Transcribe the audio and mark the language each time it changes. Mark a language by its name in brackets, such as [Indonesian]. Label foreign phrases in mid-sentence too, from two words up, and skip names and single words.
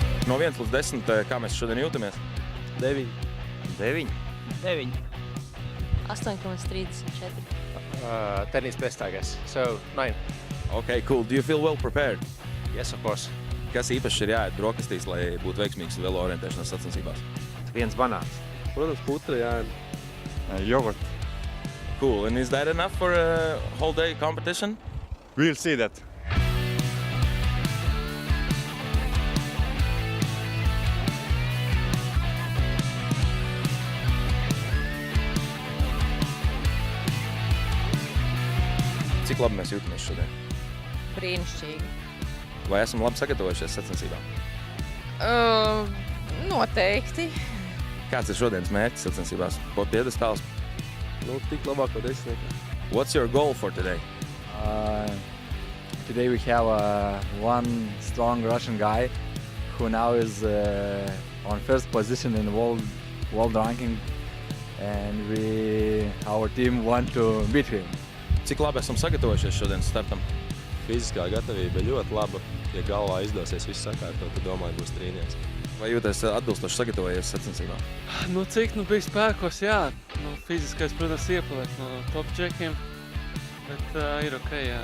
[Latvian] No 1 līdz 10, kā mēs šodien jūtamies? 9. 9. 9. 8,34. [English] 10 is best, I guess. So 9. Okay, cool. Do you feel well prepared? Yes, of course. [Latvian] Kas īpaši ir jāiet brokastīs, lai būtu veiksmīgs velo orientēšanās sacensībās? 1 banāns. Protams, putra, jā. [English] Yogurt. Cool. And is that enough for a whole day competition? We'll see that. [Latvian] Cik labi mēs jūtamies šodien? Brīnišķīgi. Vai esam labi sagatavojušies sacensībām? Noteikti. Kāds ir šodienas mērķis sacensībās? Po piedestāls? Nu, tik labāko desmitniekā. [English] What's your goal for today? Today we have one strong Russian guy who now is on first position in world ranking, and our team want to beat him. [Latvian] Cik labi esam sagatavojušies šodienas startam? Fiziskā gatavība ļoti laba. Ja galvā izdosies viss sakārtot, tad domāju, būs trīnieks. Vai jūties atbilstoši sagatavojies sacensībām? Nu, cik bija spēkos, jā. Fiziskais, protams, iepaliek no top čekiem, bet ir ok, jā.